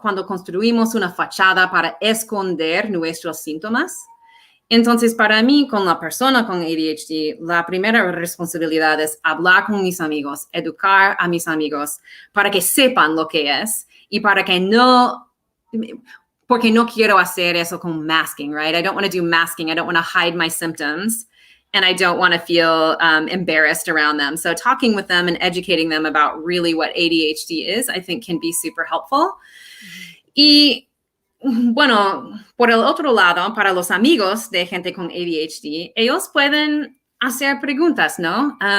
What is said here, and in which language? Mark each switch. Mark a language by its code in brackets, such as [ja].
[es] Cuando construimos una fachada para esconder nuestros síntomas. Entonces, para mí, con la persona con ADHD, la primera responsabilidad es hablar con mis amigos, educar a mis amigos para que sepan lo que es y porque no quiero hacer eso con masking, right? [en] I don't want to do masking. I don't want to hide my symptoms, and I don't want to feel embarrassed around them. So talking with them and educating them about really what ADHD is, I think can be super helpful. [es] Y bueno, por el otro lado, para los amigos de gente con ADHD, ellos pueden hacer preguntas, ¿no?